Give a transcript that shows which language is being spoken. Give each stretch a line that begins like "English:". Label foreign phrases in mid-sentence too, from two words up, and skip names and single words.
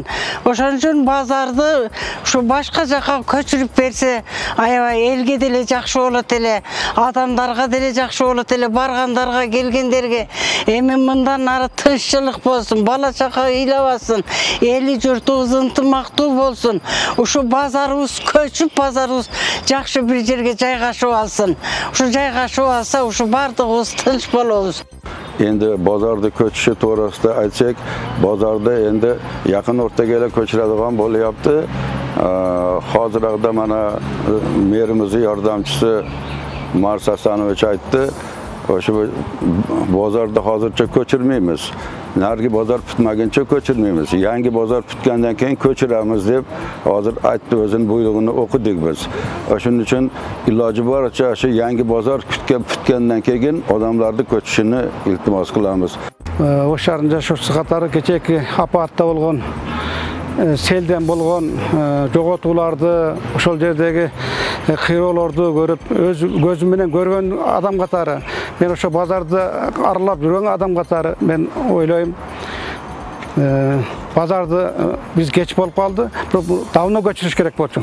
Kyrgyz: Ошон үчүн базарды ушу башка жака көчүрүп берсе, аябай элге деле жакшы болот эле, адамдарга деле жакшы болот эле, баргандарга, келгендерге. Эми мындан ары тынччылык болсун, бала чака ыйлабасын, эли журтубуз ынтымактуу болсун. Ушу базарыбыз көчүп, базарыбыз жакшы бир жерге жайгашып алсын. Ушу жайгашып алса, ушу бардыгыбыз тынч болобуз.
Uzbek: Endi bozorda ko'chishi to'g'risida aytsak, bozorda endi yaqin o'rtaga ele ko'chiradigan bo'lyapti. Hozirda mana merimizning yordamchisi Mars Hasanovich aytdi, o'sha bozorda hozircha ko'chirmaymiz. Nargi bozor bitmaguncha ko'chirmaymiz. Yangi bozor bitgandan keyin ko'chiramiz deb hozir aytdi, o'zining buyrug'ini o'qidik biz. Shuning uchun iloji boricha shu yangi bozor bitgandan keyin odamlarni ko'chishini iltimos qilamiz.
Kyrgyz: Osh shahrının жашоочусу катары кечээки апатта болгон, селден болгон жоготууларды, ошол жердеги кыйроолорду көрүп, өз көзүм менен көргөн адам катары, мен ошо базарды аралап жүргөн адам катары мен ойлойм, базарды биз кеч болуп калды, давно көчүрүш керек болчу.